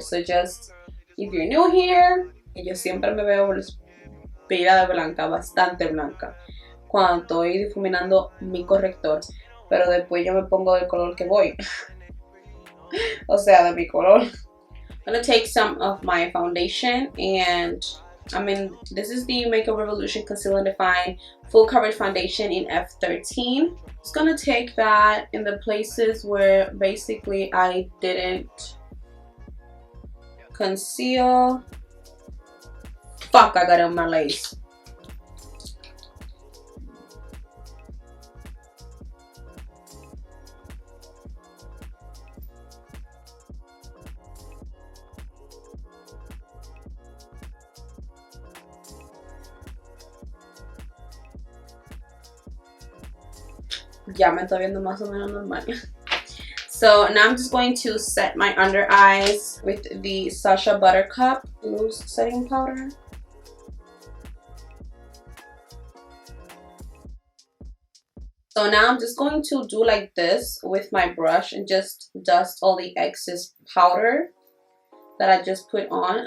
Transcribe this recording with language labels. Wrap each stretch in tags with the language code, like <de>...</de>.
<en>So just, if you're new here,</en> <es>yo siempre me veo pila de blanca, bastante blanca, cuando estoy difuminando mi corrector. Pero después yo me pongo del color que voy. O sea, de mi color.</es> <en>I'm gonna take some of my foundation, and this is the Makeup Revolution Conceal and Define Full Coverage Foundation in F13. Just gonna take that in the places where basically I didn't conceal. Fuck, I got it on my lace.</en> <es>Ya me estoy viendo más o menos normal.</es> <en>So now I'm just going to set my under eyes with the Sacha Buttercup loose setting powder. So now I'm just going to do like this with my brush and just dust all the excess powder that I just put on.</en>